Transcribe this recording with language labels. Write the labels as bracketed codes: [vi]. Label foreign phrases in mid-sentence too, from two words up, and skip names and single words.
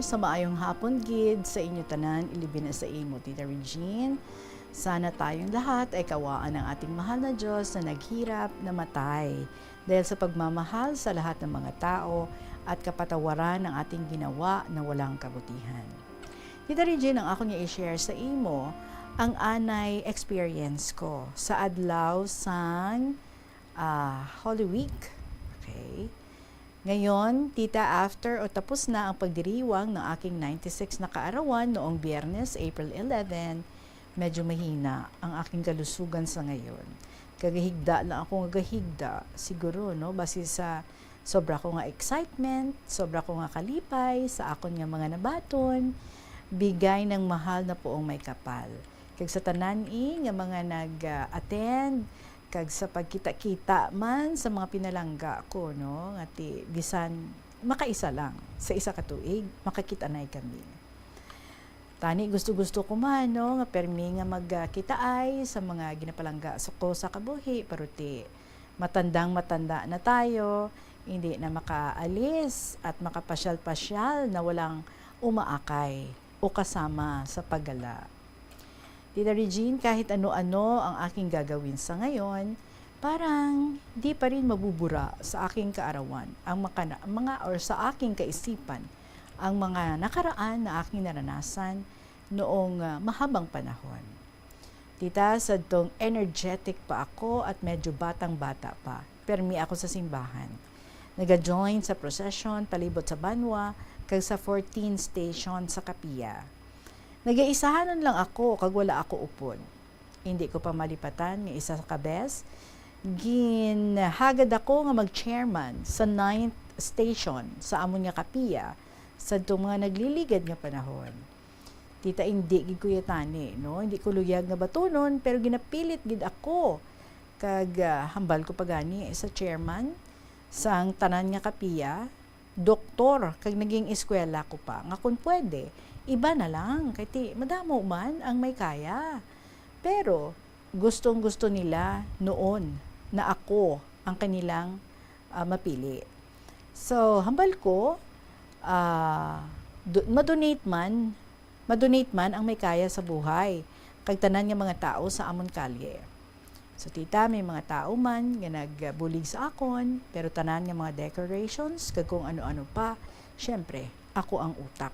[hil] Sa maayong hapon, gid, sa inyo tanan, ilibin na sa imo, Tita Regine. [tl] Sana tayong lahat ay kawaan ng ating mahal na Diyos na naghirap, namatay. Dahil sa pagmamahal sa lahat ng mga tao at kapatawaran ng ating ginawa na walang kabutihan. [hil] Tita Regine, ang ako niya i-share sa imo, ang anay experience ko sa adlaw sang Holy Week. Okay? [tl] Ngayon, tita, after o tapos na ang pagdiriwang ng aking 96 na kaarawan noong Biyernes, April 11, medyo mahina ang aking kalusugan sa ngayon. [hil] Kagahigda lang ako gagahigda, siguro, no? Base sa sobra ko nga excitement, sobra ko nga kalipay, sa akon nga mga nabaton, [tl] bigay ng mahal na poong may kapal. [hil] Kag sa tanan nga mga nag-attend, kag sa pagkita-kita man sa mga pinalangga ko, no, ngati bisan makaisa lang sa isa ka tuig makakita na kami. Tani gusto ko man, no, nga permi nga magkita ay sa mga ginapalangga ko sa kabuhi, paruti matanda na tayo, [tl] hindi na makaalis at makapasyal-pasyal na walang umaakay o kasama sa paggala. Tita Regine, kahit ano-ano ang aking gagawin sa ngayon, parang di pa rin mabubura sa aking kaarawan, ang mga or sa aking kaisipan, ang mga nakaraan na aking naranasan noong mahabang panahon. [hil] Tita, sa tong energetic pa ako at medyo batang-bata pa, permi ako sa simbahan. Nag-join sa procession palibot sa Banwa, kag sa 14 station sa Kapia. Nag-iisahanon lang ako kag wala ako upon. Hindi ko pa malipatan nga isa sa kabes. Ginhagad ako nga mag-chairman sa 9th station sa amon nga Kapia sa mga nagliligad nga panahon. Tita, hindi gid ko yatani, no? Hindi ko luyag nga batunon, pero ginapilit gid ako kag hambal ko pagani sa chairman sang tanan nga Kapia, doktor kag naging eskwela ko pa nga kun pwede. [tl] Iba na lang, kaya madamo man ang may kaya. Pero gustong-gusto nila noon na ako ang kanilang mapili. So, [hil] hambal ko, madonate man ang may kaya sa buhay. Kagtanan nga mga tao sa amon kalye. So, tita, may mga tao man nga nagbulig sa akon, pero tanan nga mga decorations, kag kung ano-ano pa, syempre, ako ang utak.